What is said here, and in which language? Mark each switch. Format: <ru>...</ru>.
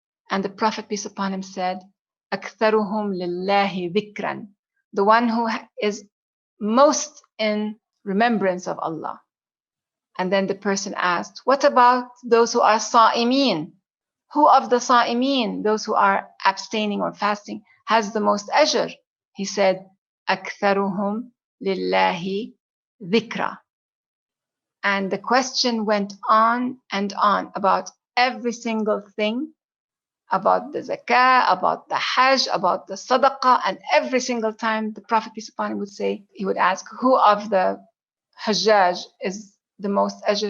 <en>And the Prophet, peace upon him, said,</en> <ar>أَكْثَرُهُمْ لِلَّهِ ذِكْرًا,</ar> <en>the one who is most in remembrance of Allah. And then the person asked, what about those who are sa'imin? Who of the sa'imin, those who are abstaining or fasting, has the most ajr? He said,</en> <ar>أَكْثَرُهُمْ لِلَّهِ ذِكْرًا.</ar> <en>And the question went on and on about every single thing, about the zakah, about the hajj, about the sadaqah, and every single time the Prophet, peace upon him, would say, he would ask, who of the hajjaj is the most ajr?</en>